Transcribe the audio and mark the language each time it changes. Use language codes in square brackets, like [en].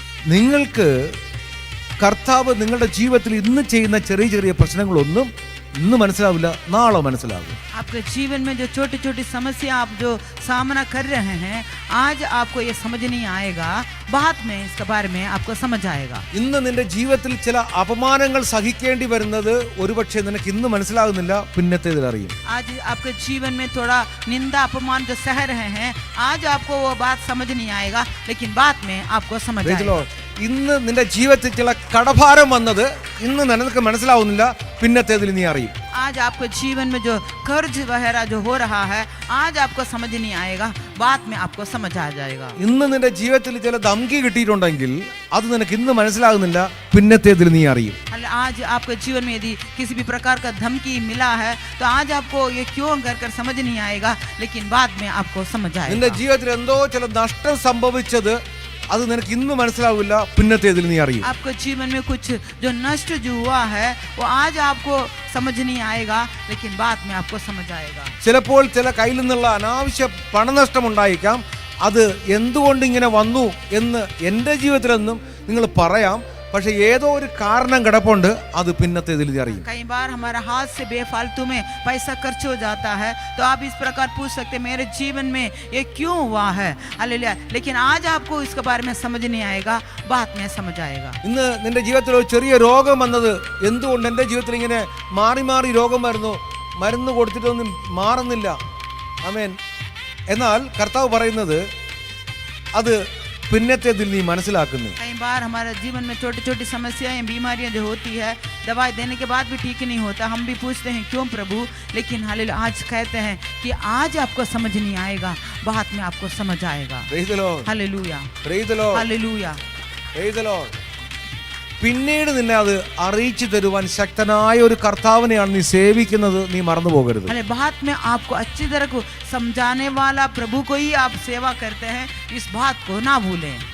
[ml] നിങ്ങൾക്ക് കർത്താവ് നിങ്ങളുടെ ജീവിതത്തിൽ ഇന്ന് ചെയ്യുന്ന ചെറിയ ചെറിയ പ്രശ്നങ്ങളൊന്നും ഇന്ന് മനസ്സിലാവില്ല, നാളെ മനസ്സിലാവും. [hi] आपके जीवन में जो छोटी छोटी समस्या आप जो सामना कर रहे हैं, आज आपको ये समझ नहीं आएगा, बाद में इसके बारे में आपको समझ आएगा. [ml] ഇന്ന് നിന്റെ ജീവിതത്തിൽ ചില അപമാനങ്ങൾ സഹിക്കേണ്ടി വരുന്നത് ഒരുപക്ഷെ നിനക്ക് ഇന്ന് മനസ്സിലാകുന്നില്ല, പിന്നത്തേതിൽ അറിയും. [hi] आज आपके जीवन में थोड़ा निंदा अपमान जो सह रहे हैं, आज आपको वो बात समझ नहीं आएगा, लेकिन बाद में आपको समझ आएगा. [ml] ഇന്ന് നിന്റെ ജീവിതത്തിൽ ചില കടഭാരം വന്നത് ഇന്ന് നിനക്ക് മനസ്സിലാവുന്നില്ല, പിന്നത്തേതിൽ നീ അറിയും. [hi] आज आपको जीवन में जो कर्ज वगैरह जो हो रहा है, आज आपको समझ नहीं आएगा, बाद में आपको समझ आ जाएगा. [ml] ഇന്ന് നിന്റെ ജീവിതത്തിൽ ചില ധംകി കിട്ടിയിട്ടുണ്ടെങ്കിൽ അത് നിനക്ക് ഇന്ന് മനസ്സിലാകുന്നില്ല, പിന്നത്തേതിൽ നീ അറിയും. [hi] आज आपके जीवन में यदि किसी भी प्रकार का धमकी मिला है तो आज आपको ये क्यों कर समझ नहीं आएगा, लेकिन बाद में आपको समझ [ml] നിന്റെ [hi] आएगा. [ml] ജീവിതത്തിൽ എന്തോ ചില നഷ്ടം സംഭവിച്ചത് അത് നിനക്ക് ഇന്ന് മനസ്സിലാവില്ല, പിന്നത്തേതിൽ നീ അറിയും. [hi] आपको जीवन में कुछ जो नष्ट जो हुआ है वो आज आपको समझ नहीं आएगा, लेकिन बाद में आपको समझ आएगा. [ml] ചിലപ്പോൾ ചില കയ്യിൽ നിന്നുള്ള അനാവശ്യ പണനഷ്ടം ഉണ്ടായിരിക്കാം. അത് എന്തുകൊണ്ട് ഇങ്ങനെ വന്നു എന്ന് എൻ്റെ ജീവിതത്തിലെന്നും നിങ്ങൾ പറയാം. പക്ഷെ ഏതോ ഒരു കാരണം കിടപ്പുണ്ട്, അത് പിന്നത്തേതിൽ നീ അറിയും. [hi] कई बार हमारा हाथ से बेफालतू में पैसा खर्च हो जाता है, तो आप इस प्रकार पूछ सकते हैं मेरे जीवन में ये क्यों हुआ है. हालेलुया. लेकिन आज आपको इसके बारे में समझ नहीं आएगा, बाद में समझ आएगा. [ml] ഇന്ന് നിന്റെ ജീവിതത്തിൽ ഒരു ചെറിയ രോഗം വന്നത് എന്തുകൊണ്ട് എൻ്റെ ജീവിതത്തിൽ ഇങ്ങനെ മാറി മാറി രോഗം വരുന്നു, മരുന്ന് കൊടുത്തിട്ടൊന്നും മാറുന്നില്ല. ആമേൻ. എന്നാൽ കർത്താവ് പറയുന്നത് അത് പിന്നത്തേതിൽ നീ മനസ്സിലാക്കുന്നു. [hi] कई बार हमारे जीवन में छोटी छोटी समस्याएं बीमारियां जो होती है, दवाई देने के बाद भी ठीक नहीं होता, हम भी पूछते हैं क्यों प्रभु, लेकिन हालेलुया आज कहते हैं कि आज आपको समझ नहीं आएगा, बाद में आपको समझ आएगा. [en] Praise the Lord. [hi] Hallelujah. [en] Praise the Lord. [hi] Hallelujah. [en] Praise the Lord. [ml] പിന്നീട് നിന്നെ അത് അറിയിച്ചു തരുവാൻ ശക്തനായ ഒരു കർത്താവിനെയാണ് നീ സേവിക്കുന്നത്, നീ മറന്നു പോകരുത്. [hi] अरे बाद में आपको अच्छी तरह को समझाने वाला प्रभु को ही आप सेवा करते हैं, इस बात को ना भूलें.